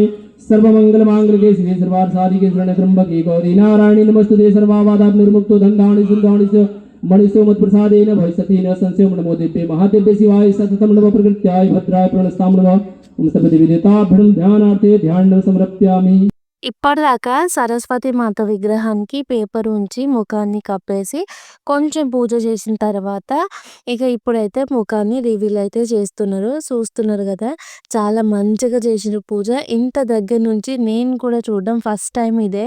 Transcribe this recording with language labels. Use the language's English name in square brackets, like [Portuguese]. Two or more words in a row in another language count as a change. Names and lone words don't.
[Sanskrit] सर्वमंगलमांगल्ये शिवे सर्वार्थसाधिके शरण्ये त्र्यंबके गौरी नारायणी नमस्तुते। सर्वावादात् निर्मुक्तो धन्धानि सुधानि च मणिषो मत्प्रसादेन भविष्यति न संशयो। नमो देव्ये महादेव्ये शिवाय सततं नमः प्रकृत्याय भद्राय प्रणस्तां नमः। ओम सर्वदेवताभ्यो ध्यानार्थे ध्यानं समर्पयामि। [Telugu] ఇప్పటిదాకా సరస్వతి మాత విగ్రహానికి పేపర్ ఉంచి ముఖాన్ని కప్పేసి కొంచెం పూజ చేసిన తర్వాత ఇక ఇప్పుడైతే ముఖాన్ని రివీల్ అయితే చేస్తున్నారు. చూస్తున్నారు కదా, చాలా మంచిగా చేసిన పూజ. ఇంత దగ్గర నుంచి నేను కూడా చూడడం [English] first time [Telugu] ఇదే.